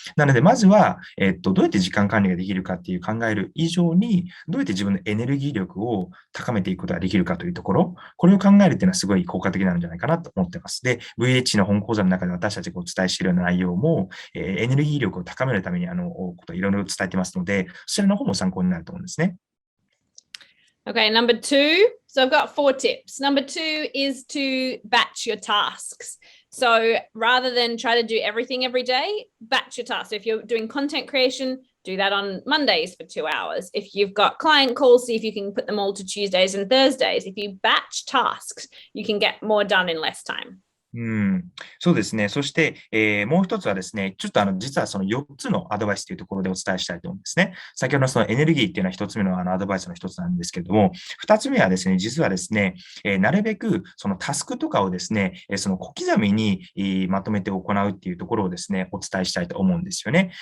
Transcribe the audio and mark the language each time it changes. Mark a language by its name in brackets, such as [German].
[Japanese] なので、まずは、どうやって時間管理ができるかっていう考える以上に、どうやって自分のエネルギー力を高めていくことができるかというところ、これを考えるっていうのはすごい効果的なんじゃないかなと思っています。で、VH の本講座の中で私たちがお伝えしているような内容も、エネルギー力を高めるためにこといろいろ伝えてますので、そちらの方も参考になると思うんですね。 [English] Okay, number 2. So I've got 4 tips. Number 2 is to batch your tasks. So rather than try to do everything every day, batch your tasks. So if you're doing content creation, do that on Mondays for 2 hours. If you've got client calls, see if you can put them all to Tuesdays and Thursdays. If you batch tasks, you can get more done in less time. [Japanese] そうですね。そして、もう一つはですね、ちょっと実はその4つのアドバイスというところでお伝えしたいと思うんですね。先ほどのそのエネルギーっていうのは1つ目のアドバイスの1つなんですけれども、2つ目はですね、実はですね、なるべくそのタスクとかをですね、その小刻みにまとめて行うっていうところをですね、お伝えしたいと思うんですよね。